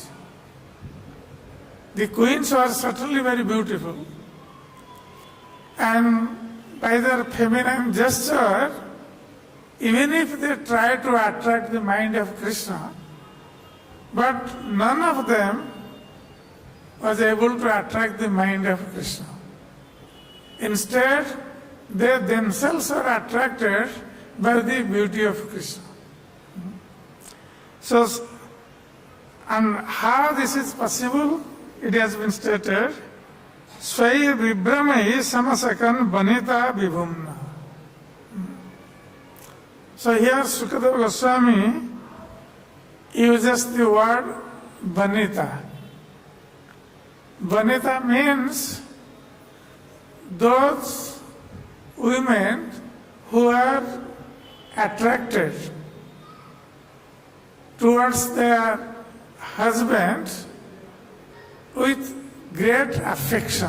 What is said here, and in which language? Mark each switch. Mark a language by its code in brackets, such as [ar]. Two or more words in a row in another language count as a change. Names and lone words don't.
[en] The queens were certainly very beautiful, and by their feminine gesture, even if they tried to attract the mind of Kṛṣṇa, but none of them was able to attract the mind of Kṛṣṇa. Instead, they themselves were attracted by the beauty of Kṛṣṇa. So, and how this is possible, it has been stated, [sa] Swai vibramai samasakan banita vibhumna. [en] So here Śukadeva Gosvāmī uses the word banita. Vanita means those women who are attracted towards their husband with great affection.